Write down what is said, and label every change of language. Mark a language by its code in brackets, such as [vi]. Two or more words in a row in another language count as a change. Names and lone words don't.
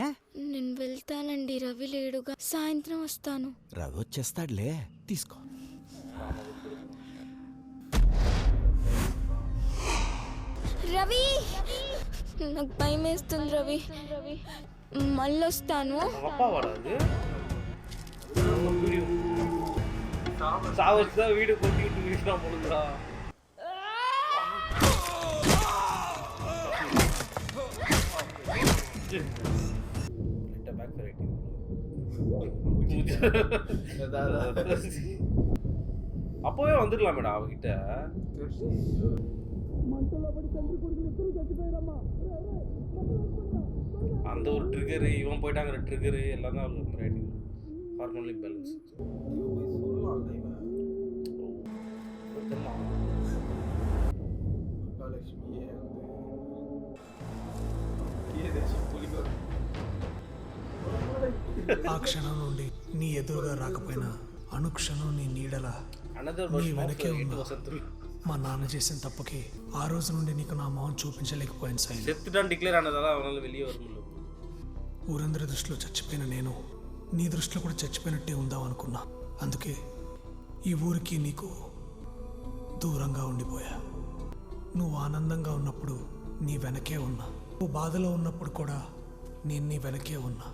[te] నేను వెళ్తానండి, రవి లేడుగా. సాయంత్రం వస్తాను. రవి వచ్చేస్తాడులే, తీసుకో. రవి నాకు భయం వేస్తుంది రవి, మళ్ళీ వస్తాను. [ta] சாவச்சா வீடு கொட்டிட்டு வீட்டுல போடுறா. அப்பவே வந்துடலாமேடா அவகிட்ட. அந்த ஒரு ட்ரிகரு, இவன் போயிட்டாங்கிற ட்ரிகரு எல்லாம் தான் அவளுக்கு மாதிரி ஆயிடுது. [en] hormonal imbalance. [te] ఆ క్షణం నుండి నీ ఎదురుగా రాకపోయినా అనుక్షణం నీ నీడలా నీ వెనకే ఉన్నా. మా నాన్న చేసిన తప్పుకి ఆ రోజు నుండి నీకు నా మొహం చూపించలేకపోయాను శైలు. [ta] செத்துட்டான் டிக்ளேர் ஆனதால அவனால வெளியே வர முடியல. [te] ఊరందరి దృష్టిలో చచ్చిపోయిన నేను నీ దృష్టిలో కూడా చచ్చిపోయినట్టే ఉందాం అనుకున్నా. అందుకే ఈ ఊరికి నీకు దూరంగా ఉండిపోయా. నువ్వు ఆనందంగా ఉన్నప్పుడు నీ వెనకే ఉన్నా, నువ్వు బాధలో ఉన్నప్పుడు కూడా నేను నీ వెనకే ఉన్నా.